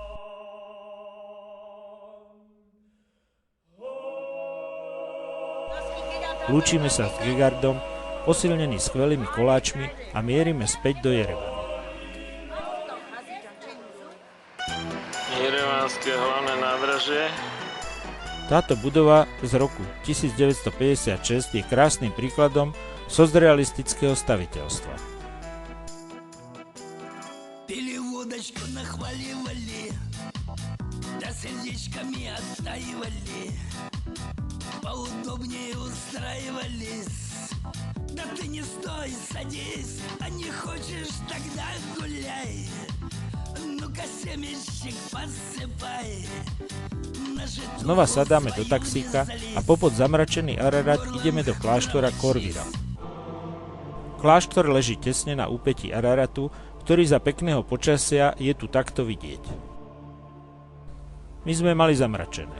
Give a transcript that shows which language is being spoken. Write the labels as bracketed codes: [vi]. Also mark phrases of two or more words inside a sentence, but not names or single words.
[sk] Lúčime sa s Gegardom, posilnení skvelými koláčmi a mierime späť do Jerevanu. Jerevanské hlavné nádražie. Táto budova z roku 1956 je krásnym príkladom socrealistického staviteľstva. [ru] Пили водочку, нахваливали, да сердечками оттаивали, поудобнее устраивались. Да ты не стой, садись, а не хочешь, тогда гуляй. Ну-ка семечек подсыпай. [sk] Znova sadáme do taxíka a popod zamračený Ararat ideme do kláštora Khor Virab. Kláštor leží tesne na úpätí Araratu, ktorý za pekného počasia je tu takto vidieť. My sme mali zamračené.